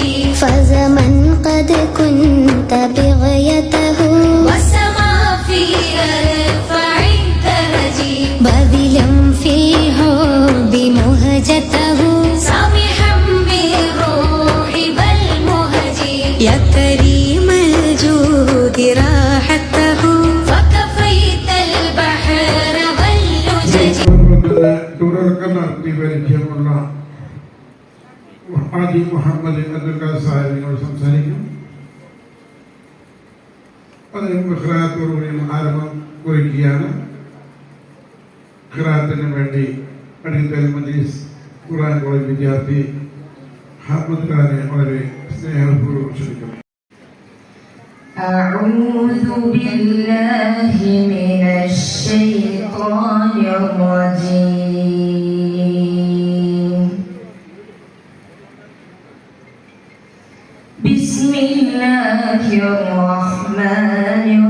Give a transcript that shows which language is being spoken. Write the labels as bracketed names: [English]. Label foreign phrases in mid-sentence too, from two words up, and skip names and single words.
[Arabic] فزمن قد كنت بغيته والسماء في أرفع الدرج باذلا في حب مهجته سامحا بالروح والمهج يا كريم الجود راحته فكفيت البحر واللجج [Malayalam] തുടർക്കുന്ന പരിചയമുള്ള ഹാജി മുഹമ്മദ് അബ്ദുൽ ഖാദർ സാഹിബിനോട് സംസാരിക്കും. അദ്ദേഹം ഖിറാഅത്തോടുകൂടി ആരംഭം കുറിക്കുകയാണ്. ഖിറാഅത്തിന് വേണ്ടി അടിക്കൽ മജ്ലിസ് ഖുർആൻ കോളേജ് വിദ്യാർത്ഥി അഹമ്മദ് ഖാനെ വളരെ സ്നേഹപൂർവ്വം ക്ഷണിക്കുന്നു. [Arabic] أعوذ بالله من الشيطان الرجيم بسم الله الرحمن